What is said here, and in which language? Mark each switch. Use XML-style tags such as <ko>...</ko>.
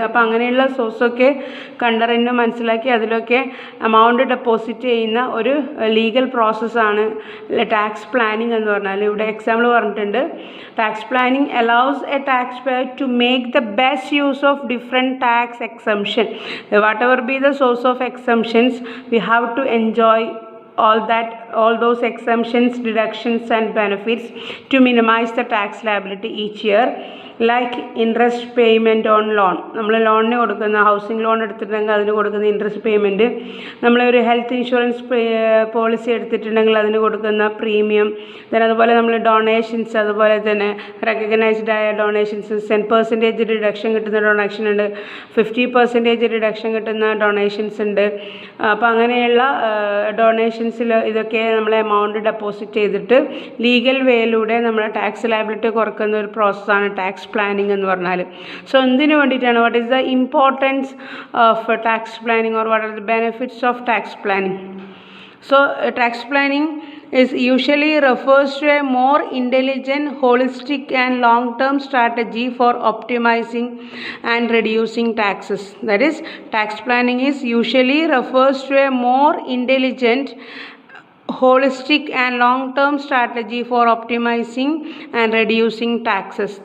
<ml>അപ്പോൾ അങ്ങനെയുള്ള സോഴ്സൊക്കെ കണ്ടറിഞ്ഞ് മനസ്സിലാക്കി അതിലൊക്കെ എമൗണ്ട് ഡെപ്പോസിറ്റ് ചെയ്യുന്ന ഒരു ലീഗൽ പ്രോസസ്സാണ് ടാക്സ് പ്ലാനിങ് എന്ന് പറഞ്ഞാൽ. ഇവിടെ എക്സാമ്പിൾ പറഞ്ഞിട്ടുണ്ട്,</ml> <en>Tax planning allows a taxpayer to make the best use of different tax exemption. Whatever be the source of exemptions, we have to enjoy all those exemptions, deductions and benefits to minimize the tax liability each year.</en> <ml>Like interest payment on loan, നമ്മൾ ലോണിന് കൊടുക്കുന്ന housing loan എടുത്തിട്ടുണ്ടെങ്കിൽ അതിന് കൊടുക്കുന്ന interest payment, നമ്മളൊരു health insurance policy എടുത്തിട്ടുണ്ടെങ്കിൽ അതിന് കൊടുക്കുന്ന പ്രീമിയം, then അതുപോലെ നമ്മൾ ഡൊണേഷൻസ്, അതുപോലെ തന്നെ റെക്കഗ്നൈസ്ഡ് ആയ ഡൊണേഷൻസ്, 10% ഡിഡക്ഷൻ കിട്ടുന്ന ഡൊണേഷൻ ഉണ്ട്, 50% ഡിഡക്ഷൻ കിട്ടുന്ന ഡൊണേഷൻസ് ഉണ്ട്. അപ്പോൾ അങ്ങനെയുള്ള ഡൊണേഷൻസിൽ ഇതൊക്കെ നമ്മൾ എമൗണ്ട് ഡെപ്പോസിറ്റ് ചെയ്തിട്ട് ലീഗൽ വേയിലൂടെ നമ്മൾ ടാക്സ് ലയബിലിറ്റി കുറക്കുന്ന ഒരു പ്രോസസ്സാണ് ടാക്സ് പ്ലാനിങ് എന്ന് പറഞ്ഞാൽ.</ml> <en>so</en> <ml>എന്തിനു വേണ്ടിയിട്ടാണ്,</ml> <en>What is the importance of tax planning or what are the benefits of tax planning? So tax planning is usually refers to a more intelligent, holistic and long-term strategy for optimizing and reducing taxes. That is, tax planning is usually refers to a more intelligent, holistic and long-term strategy for optimizing and reducing taxes.</en>